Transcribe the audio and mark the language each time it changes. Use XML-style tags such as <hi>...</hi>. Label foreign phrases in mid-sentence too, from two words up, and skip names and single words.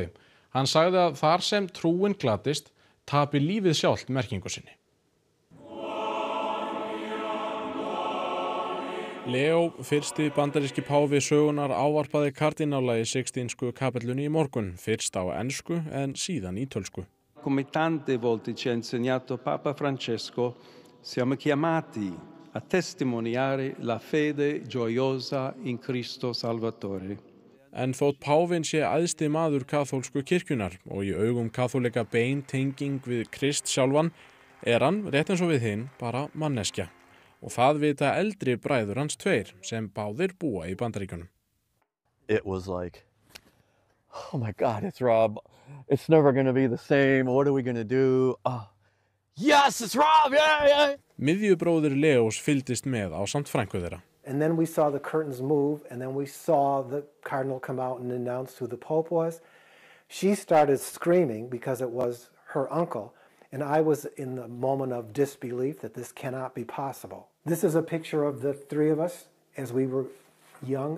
<is>Hann sagði að þar sem trúin gladdist, tapi lífið sjálft merkingu sinni. Leo, fyrsti bandaríski páfi sögunar, ávarpaði kardínála í Sixtínsku kapellunni í morgun, fyrst á ensku en síðan ítölsku.</is> <it>Come tante volte ci ha insegnato Papa Francesco, siamo chiamati a testimoniare la fede gioiosa in Cristo Salvatore.</it> <is>En þótt páfinn sé æðsti maður kaþólsku kirkjunnar og í augum kaþólika bein tenging við Krist sjálfan, hann, rétt eins og við hinn, bara manneskja. Og það vita eldri bræður hans tveir sem báðir búa í Bandaríkjunum.</is> <en>It was like, oh my God, it's Rob. It's never going to be the same. What are we going to do? Yes, it's Rob, yeah.</en> <is>Miðjubróðir Leós fylgdist með ásamt frænku þeirra.</is> <en>And then we saw the curtains move, and then we saw the cardinal come out and announce who the Pope was. She started screaming because it was her uncle, and I was in the moment of disbelief that this cannot be possible. This is a picture of the three of us as we were young.</en>